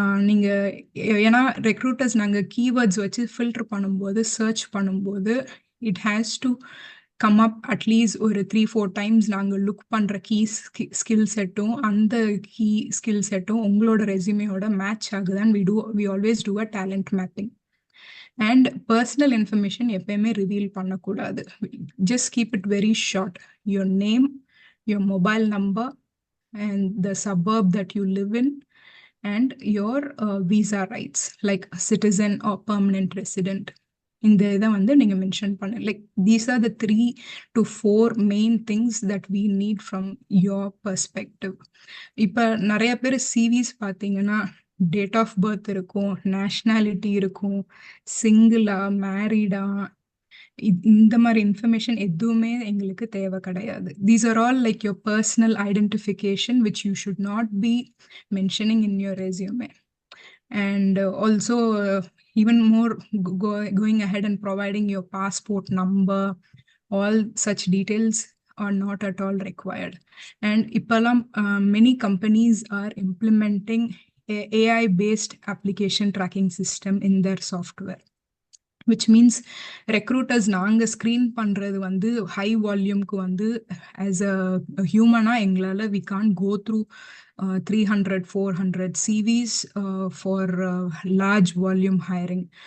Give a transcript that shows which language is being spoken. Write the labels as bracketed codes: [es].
[ta] நீங்கள் ஏன்னா ரெக்ரூட்டர்ஸ் நாங்கள் கீவேர்ட்ஸ் வச்சு ஃபில்டர் பண்ணும்போது, சர்ச் பண்ணும்போது [en] it has to come up at least [ta] ஒரு 3-4 டைம்ஸ் நாங்கள் லுக் பண்ணுற ஸ்கில் செட்டும் அந்த கீ ஸ்கில் செட்டும் உங்களோட ரெஸ்யூமேயோட match ஆகுதான் [en] We always do a talent mapping. [ta] And personal information எப்பயுமே ரிவீல் பண்ணக்கூடாது. [en] Just keep it very short. Your name, your mobile number and the suburb that you live in and your visa rights like citizen or permanent resident. [ta] இந்த இதை வந்து நீங்கள் mention பண்ண, [en] Like these are the 3 to 4 main things that we need from your perspective. [ta] இப்போ நிறைய பேர் CVs பார்த்தீங்கன்னா date of birth இருக்கும், நேஷ்னாலிட்டி இருக்கும், சிங்கிளா மேரீடா, இந்த மாதிரி இன்ஃபர்மேஷன் எதுவுமே எங்களுக்கு தேவை கிடையாது. [en] These are all like your personal identification which you should not be mentioning in your resume. And also even more going ahead and providing your passport number, all such details are not at all required. And ipalam many companies are implementing AI based application tracking system in their software, which means recruiters [ta] நாங்கள் screen பண்ணுறது வந்து high வால்யூம்க்கு வந்து [en] As a ஹியூமனாக எங்களால் we can go through 300-400 CVs for large volume hiring.